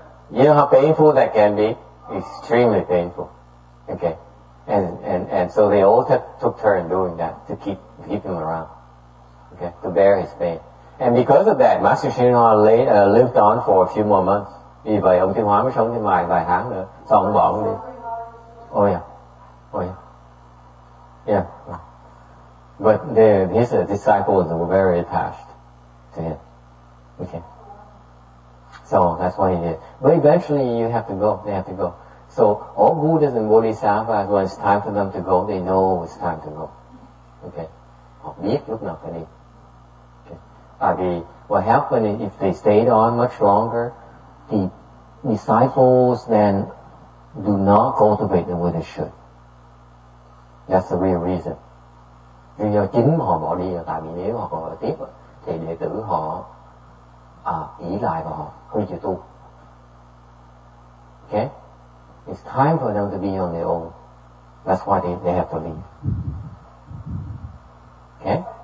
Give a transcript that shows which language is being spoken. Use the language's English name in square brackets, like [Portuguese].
[English] You know how painful that can be? Extremely painful. Okay. And so they all took turn doing that to keep him around. Okay, to bear his pain. And because of that, Master Srinivas lived on for a few more months. [Vietnamese] Vì vậy ông Thiên Hóa mới sống thêm vài tháng nữa. Xong ông bỏ ông đi. Oh yeah. [English] Yeah. But his disciples were very attached to him. Okay. So that's what he did. But eventually you have to go. They have to go. So all Buddhas and Bodhisattvas, when it's time for them to go, they know it's time to go. Okay. [Vietnamese] Họ biết lúc nào phải đi. [English] Okay. [Vietnamese] Tại vì [English] what happened if they stayed on much longer, the disciples then do not cultivate the way they should. That's the real reason. [Vietnamese] Lý do chính mà họ bỏ đi là tại vì nếu họ còn ở tiếp thì đệ tử họ ỷ lại vào họ, không chịu tu. [English] Okay? It's time for them to be on their own. That's why they have to leave. Okay?